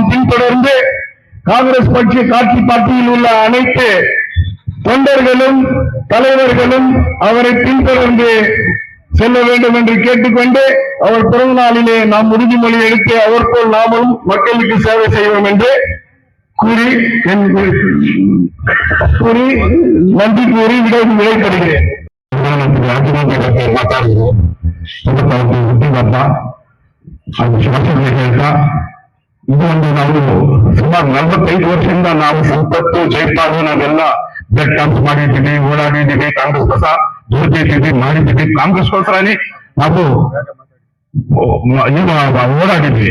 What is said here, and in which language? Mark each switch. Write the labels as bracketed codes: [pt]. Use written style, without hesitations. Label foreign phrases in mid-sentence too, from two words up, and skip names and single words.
[ta] பின்தொடர்ந்து காங்கிரஸ் கட்சி பார்ட்டியில் உள்ள அனைத்து தொண்டர்களும் தலைவர்களும் அவரை பின்தொடர்ந்து செல்ல வேண்டும் என்று கேட்டுக்கொண்டு அவர் பிறந்த நாளிலே நாம் உறுதிமொழி எடுத்து அவர் போல் நாமும் மக்களுக்கு சேவை செய்வோம் என்று கூறி நன்றி கூறி விடைபெறுகிறேன். [kn] ಮಾತಾಡಿದ್ರು ಅದು ಶಾಸಕರು ಹೇಳ್ತಾ ಇದು ಒಂದು ನಾವು ಸುಮಾರು 45 ವರ್ಷದಿಂದ ನಾವು ಸಂಪತ್ತು ಜೈಪಾಲು ನಾವೆಲ್ಲ [en] blood camps [kn] ಮಾಡಿದ್ದೀವಿ, ಓಡಾಡಿದ್ದೀವಿ, ಕಾಂಗ್ರೆಸ್ ಕಸ ಜೋತಿದ್ದೀವಿ, ಮಾಡಿದ್ದೀವಿ, ಕಾಂಗ್ರೆಸ್ಗೋಸ್ಕರನೇ ನಾವು ಓಡಾಡಿದ್ವಿ.